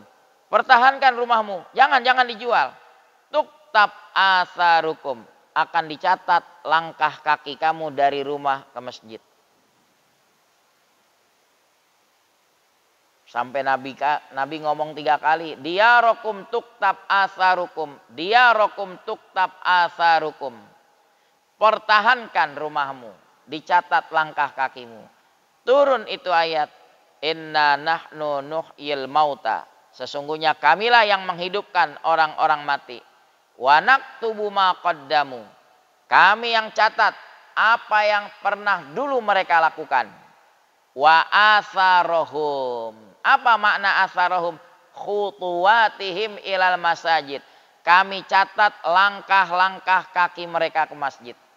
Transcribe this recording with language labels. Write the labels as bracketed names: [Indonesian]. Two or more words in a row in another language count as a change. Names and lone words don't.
[Indonesian] Pertahankan rumahmu, jangan dijual. [Arabic] تكتب آثاركم, [Indonesian] akan dicatat langkah kaki kamu dari rumah ke masjid. Sampai Nabi ngomong 3 kali, [Arabic] دياركم تكتب آثاركم، دياركم تكتب آثاركم. [Indonesian] Pertahankan rumahmu, dicatat langkah kakimu. Turun itu ayat, [Arabic] إنا نحن نحيي الموتى, [Indonesian] sesungguhnya kamilah yang menghidupkan orang-orang mati. [Arabic] ونكتب ما قدموا, [Indonesian] kami yang catat apa yang pernah dulu mereka lakukan. [Arabic] وآثارهم, [Indonesian] apa makna atharohum? [Arabic] خطواتهم إلى المساجد, [Indonesian] kami catat langkah-langkah kaki mereka ke masjid.